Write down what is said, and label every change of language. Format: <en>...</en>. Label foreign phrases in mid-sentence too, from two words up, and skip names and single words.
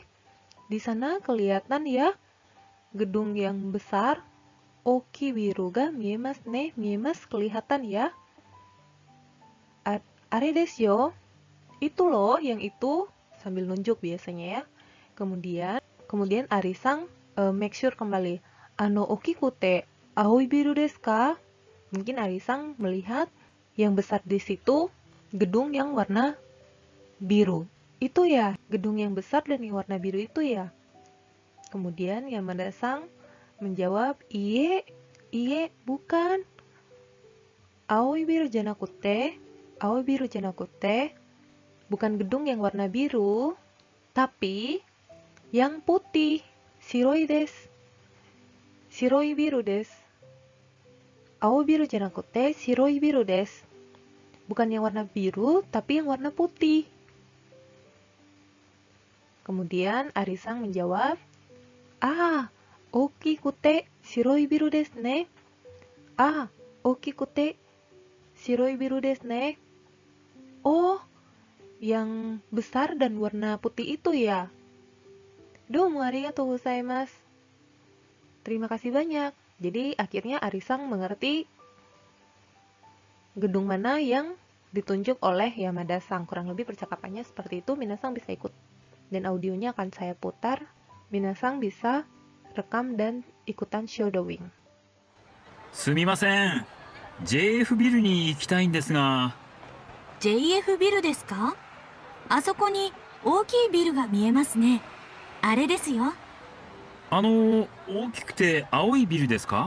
<id>Di sana kelihatan ya gedung yang besar.</id> <ja>大きいビルが見えますね。見えます</ja> <id>kelihatan ya.</id> <ja>あれですよ.</ja> <id>Itu loh, yang itu sambil nunjuk biasanya ya. Kemudian Arisang</id> <en>make sure</en> <id>kembali.</id> <ja>大きくて青いビルですか?</ja> <id>Mungkin Arisang melihat yang besar di situ gedung yang warna biru. Itu ya, gedung yang besar dan yang warna biru itu ya. Kemudian Yamada-sang menjawab, iye, bukan.</id> <ja>青いビルじゃなくて,</ja> <id>bukan gedung yang warna biru, tapi yang putih.</id> <ja>白いです。白いビルです. 青いビルじゃなくて白いビルです.</ja> <id>Bukan yang warna biru, tapi yang warna putih. Kemudian Arisang menjawab,</id> <ja>大きくて白いビルですね. 大きくて白いビルですね.</ja> <id>Oh, yang besar dan warna putih itu ya.</id> <ja>どうもありがとうございます.</ja> <id>Terima kasih banyak. Jadi akhirnya Arisang mengerti gedung mana yang ditunjuk oleh Yamada-sang. Kurang lebih percakapannya seperti itu. Minasang bisa ikut. Dan audionya akan saya putar. Minasang bisa rekam dan ikutan shadowing.</id> <ja>すみません。JF ビルに行きたいんですが。 JF ビルですか？あそこに大きいビルが見えますね。あれですよ。大きくて青いビルですか？</ja>